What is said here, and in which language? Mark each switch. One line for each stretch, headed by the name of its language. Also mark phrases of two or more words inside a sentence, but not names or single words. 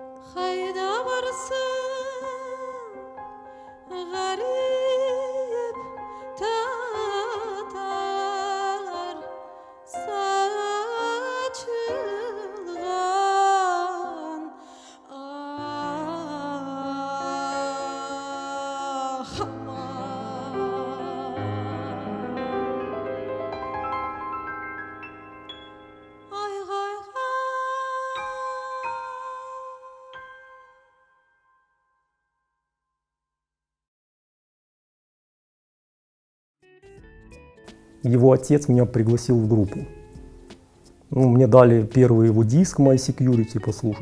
Crimean Tatar: Hayda varsın garip tatar saçılgan ah aman ay gay gay.
Russian: Его отец меня пригласил в группу. Ну, мне дали первый его диск My Security послушать.